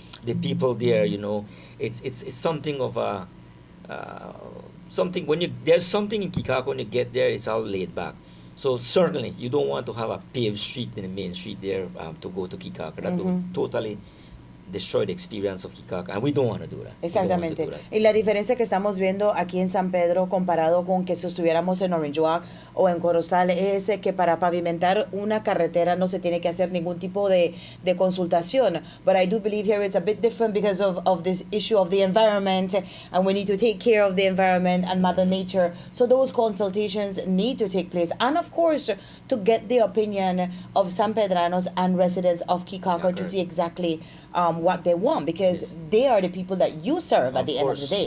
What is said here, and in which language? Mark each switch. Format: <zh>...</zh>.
<en>The people there, you know, it's something of a something. There's something in Kikakar, when you get there, it's all laid back. So certainly you don't want to have a paved street in the main street there to go to Kikakar. That would totally destroy the experience of Kikakar, and we don't want to do that.</en> <es>Exactamente. Y la diferencia que estamos viendo aquí en San Pedro comparado con que si estuviéramos en Orange Walk o en Corozal es que para pavimentar una carretera no se tiene que hacer ningún tipo de consultación.</es> <en>But I do believe here it's a bit different because of this issue of the environment, and we need to take care of the environment and Mother Nature. So those consultations need to take place. And of course, to get the opinion of San Pedranos and residents of Kikakar to see exactly what they want, because they are the people that you serve at the end of the day.</en>